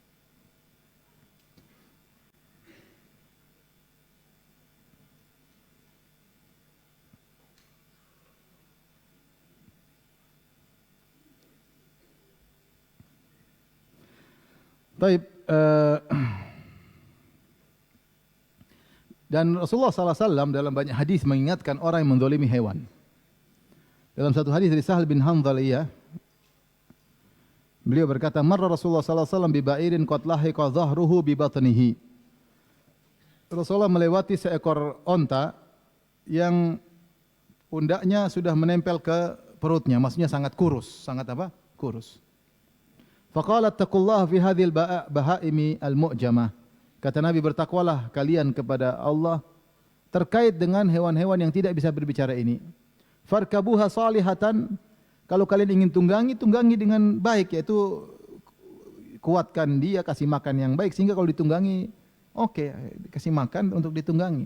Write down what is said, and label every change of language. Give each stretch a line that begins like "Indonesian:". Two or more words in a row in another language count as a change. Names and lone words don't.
Indonesian: Taib, dan Rasulullah SAW dalam banyak hadis mengingatkan orang yang mendolimi hewan. Dalam satu hadis dari Sahal bin Hanzaliyah, beliau berkata,
Arabic: "مر رسول الله ﷺ ببعير قد لحق ظهره ببطنه."
Indonesian: Rasulullah melewati seekor onta yang pundaknya sudah menempel ke perutnya, maksudnya sangat kurus, sangat apa? Kurus.
Arabic: فقال اتقوا الله في هذه البهائم المعجمة.
Indonesian: Kata Nabi, bertakwalah kalian kepada Allah terkait dengan hewan-hewan yang tidak bisa berbicara ini.
Arabic: فاركبوها صالحة,
Indonesian: kalau kalian ingin tunggangi, tunggangi dengan baik, yaitu kuatkan dia, kasih makan yang baik sehingga kalau ditunggangi oke, kasih makan untuk ditunggangi.